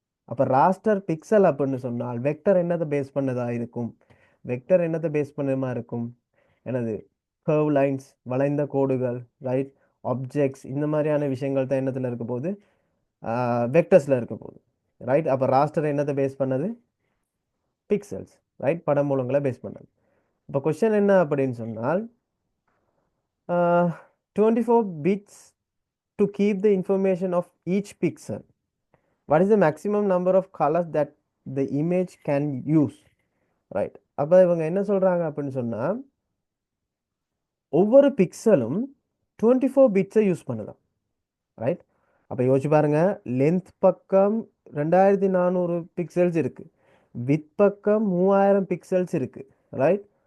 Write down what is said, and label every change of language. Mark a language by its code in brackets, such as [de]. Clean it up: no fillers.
[ta] அப்போ raster pixel அப்படின்னு சொன்னால் வெக்டர் என்னத்தை பேஸ் பண்ணதா இருக்கும், வெக்டர் என்னத்தை பேஸ் பண்ணமா இருக்கும், என்னது, கர்வ் லைன்ஸ், வளைந்த கோடுகள், ரைட்? ஆப்ஜெக்ட்ஸ், இந்த மாதிரியான விஷயங்கள் தான் என்னத்தில் இருக்க போகுது, வெக்டர்ஸில் இருக்க போகுது, ரைட்? அப்போ ராஸ்டர் என்னத்தை பேஸ் பண்ணது, பிக்சல்ஸ், ரைட்? படமூலங்களை பேஸ் பண்ணது. இப்போ கொஸ்டின் என்ன அப்படின்னு சொன்னால் [en] 24 bits to keep the information of each pixel. What is the maximum number of colors that the image can use, right? [ta] அப்போ இவங்க என்ன சொல்றாங்க அப்படின்னு சொன்னா ஒவ்வொரு பிக்சலும் 24 பிட்ஸை யூஸ் பண்ணுதான், ரைட்? அப்போ யோசிச்சு பாருங்க, லென்த் பக்கம் 2400 பிக்சல்ஸ் இருக்கு, வித் பக்கம் 3000 பிக்சல்ஸ் இருக்கு, ரைட்?